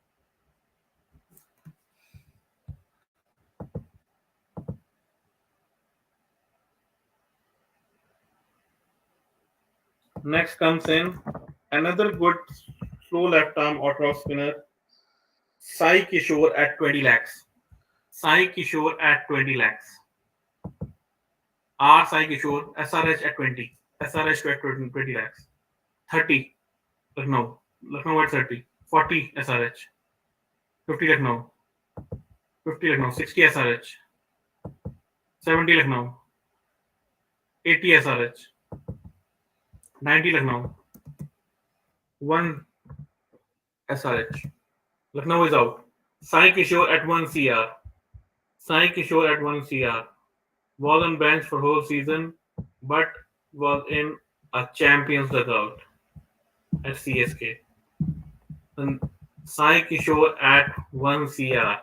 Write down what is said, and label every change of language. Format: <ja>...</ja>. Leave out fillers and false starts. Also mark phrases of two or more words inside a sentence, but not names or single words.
<en>Next comes in another good slow left arm orthodox spinner, Sai Kishore at 20 lakhs. Sai Kishore at 20 lakhs. R Sai Kishore, SRH at 20. SRH at 20 lakhs. 30 Lucknow. Lucknow at 30. 40 SRH. 50 Lucknow. 50 Lucknow. 60 SRH. 70 Lucknow. 80 SRH. 90 Lucknow. 1 SRH. Lucknow is out. Sai Kishore at 1 CR. Sai Kishore at 1 CR. Was on bench for whole season, but was in a Champions dugout at CSK. And Sai Kishore at 1 CR.</en>